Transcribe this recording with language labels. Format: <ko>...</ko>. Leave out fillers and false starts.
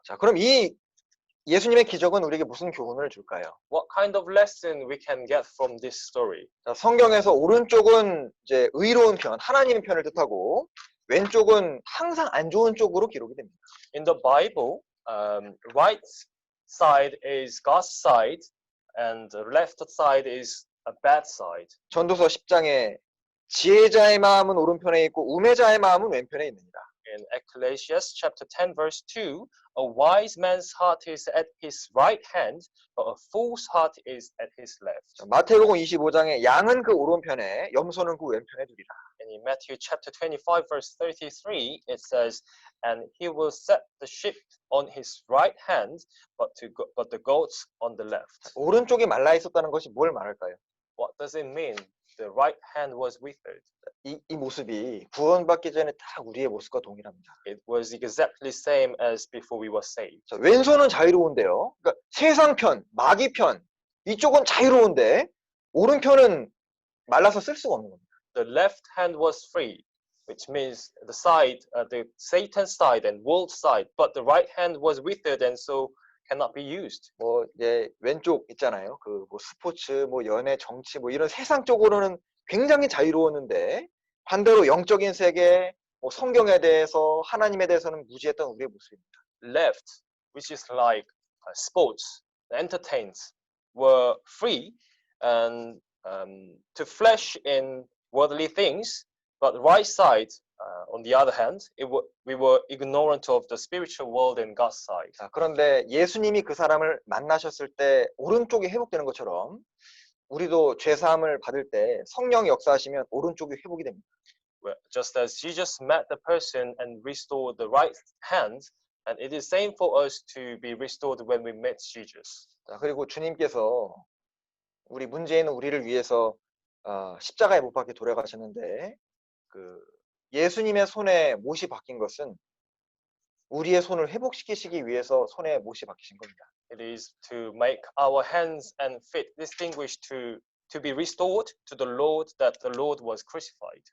<ko>자, 그럼 이 예수님의 기적은 우리에게 무슨 교훈을 줄까요?</ko> <en>What kind of lesson we can get from this story?</en> <ko>자, 성경에서 오른쪽은 이제 의로운 편, 하나님의 편을 뜻하고 왼쪽은 항상 안 좋은 쪽으로 기록이 됩니다.</ko> <en>In the Bible, right side is God's side, and the left side is a bad side.</en> <ko>전도서 10장에 지혜자의 마음은 오른편에 있고 우매자의 마음은 왼편에 있느니라.</ko> <en>In Ecclesiastes chapter 10 verse 2, a wise man's heart is at his right hand, but a fool's heart is at his left.</en> <ko>자, 마태복음 25장에 양은 그 오른편에 염소는 그 왼편에 두리라.</ko> <en>And in Matthew chapter 25 verse 33, it says, and he will set the sheep on his right hand, but the goats on the left.</en> <ko>오른쪽이 말라 있었다는 것이 뭘 말할까요?</ko> <en>What does it mean? The right hand was withered.</en> <ko>이 모습이 구원받기 전에 딱 우리의 모습과 동일합니다.</ko> <en>It was exactly same as before we were saved.</en> <ko>자, 왼손은 자유로운데요. 그러니까 세상편, 마귀편 이쪽은 자유로운데 오른편은 말라서 쓸 수가 없는 겁니다.</ko> <en>The left hand was free, which means the side, the Satan side and world side, but the right hand was withered and so cannot be used.</en> <ko>뭐 이제 왼쪽 있잖아요. 그 뭐 스포츠, 뭐 연애, 정치, 뭐 이런 세상 쪽으로는 굉장히 자유로웠는데 반대로 영적인 세계, 뭐 성경에 대해서 하나님에 대해서는 무지했던 우리의 모습입니다.</ko> <en>Left, which is like sports, entertainment, were free and to flesh in worldly things, but the right side, on the other hand, we were ignorant of the spiritual world and God's side.</en> <ko>자, 그런데 예수님이 그 사람을 만나셨을 때 오른쪽이 회복되는 것처럼 우리도 죄 사함을 받을 때 성령이 역사하시면 오른쪽이 회복이 됩니다.</ko> <en>Just as Jesus met the person and restored the right hand, and it is same for us to be restored when we met Jesus.</en> <ko>자, 그리고 주님께서 우리 문제 있는 우리를 위해서 십자가에 못 박혀 돌아가셨는데 그 예수님의 손에 못이 박힌 것은 우리의 손을 회복시키시기 위해서 손에 못이 박히신 겁니다.</ko> <en>It is to make our hands and feet distinguished to be restored to the Lord that the Lord was crucified.</en>